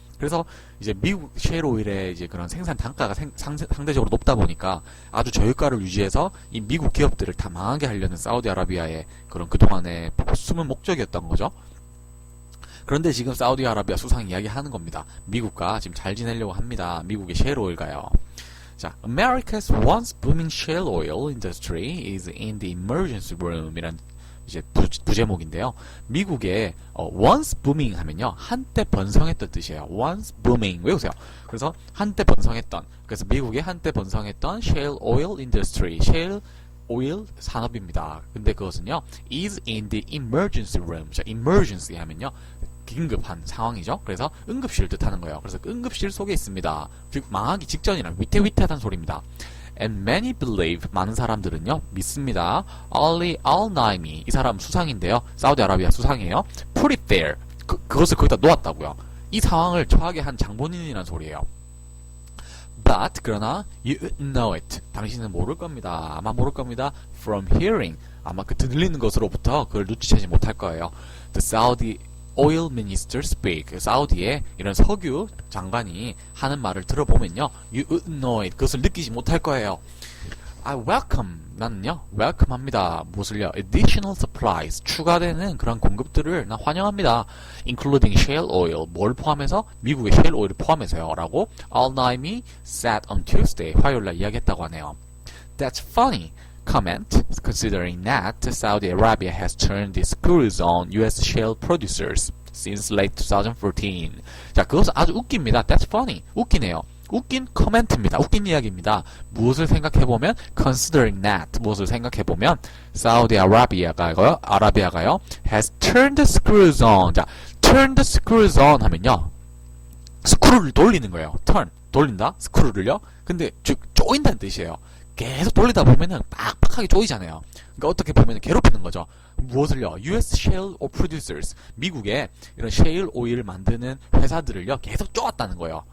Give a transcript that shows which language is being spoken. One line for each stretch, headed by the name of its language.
Korean: 그래서 이제 미국 셰일 오일의 이제 그런 생산 단가가 상대적으로 높다 보니까 아주 저유가를 유지해서 이 미국 기업들을 다 망하게 하려는 사우디아라비아의 그런 그동안의 숨은 목적이었던 거죠. 그런데 지금 사우디아라비아 수상이 이야기하는 겁니다. 미국과 지금 잘 지내려고 합니다. 미국의 셰일 오일가요.
English: 자, America's once booming shale oil industry is in the emergency room
Korean: 이란 이제 부제목인데요. 미국의
English: once booming
Korean: 하면요. 한때 번성했던 뜻이에요.
English: once booming
Korean: 외우세요. 그래서 한때 번성했던 그래서 미국의 한때 번성했던
English: shale oil industry
Korean: shale 오일 산업입니다. 근데 그것은요.
English: is in the emergency room.
Korean: 자, emergency 하면요. 긴급한 상황이죠. 그래서 응급실을 뜻하는 거예요. 그래서 응급실 속에 있습니다. 즉 망하기 직전이란 위태위태하다는 소리입니다.
English: And many believe
Korean: 많은 사람들은요 믿습니다. Ali al-Naimi 이 사람 수상인데요. 사우디아라비아 수상이에요.
English: Put it there
Korean: 그것을 거기다 놓았다고요. 이 상황을 처하게 한 장본인이라는 소리예요. But 그러나
English: you know it
Korean: 당신은 모를 겁니다. 아마 모를 겁니다.
English: From hearing
Korean: 아마 그 들리는 것으로부터 그걸 눈치채지 못할 거예요.
English: The Saudi oil minister speak.
Korean: 사우디의 이런 석유 장관이 하는 말을 들어보면요.
English: You would know it.
Korean: 그것을 느끼지 못할 거예요.
English: I welcome.
Korean: 나는요. welcome 합니다. 무엇을요?
English: additional supplies.
Korean: 추가되는 그런 공급들을 나 환영합니다.
English: including shale oil.
Korean: 뭘 포함해서? 미국의 shale oil을 포함해서요. 라고
English: al-Naimi said on Tuesday.
Korean: 화요일날 이야기했다고 하네요.
English: That's funny. Comment, considering that Saudi Arabia has turned the screws on US shale producers since late 2014.
Korean: 자, 그것은 아주 웃깁니다.
English: That's funny.
Korean: 웃기네요. 웃긴 코멘트입니다. 웃긴 이야기입니다. 무엇을 생각해보면
English: considering that 무엇을 생각해보면
Korean: 사우디 아라비아가요
English: has turned the screws on.
Korean: 자, turn the screws on 하면요 스크루를 돌리는 거예요. turn 돌린다 스크루를요. 근데 즉 조인다는 뜻이에요. 계속 돌리다 보면은 빡빡하게 조이잖아요. 그러니까 어떻게 보면 괴롭히는 거죠. 무엇을요?
English: US shale oil producers
Korean: 미국의 이런 셰일 오일을 만드는 회사들을요 계속 쪼았다는 거예요.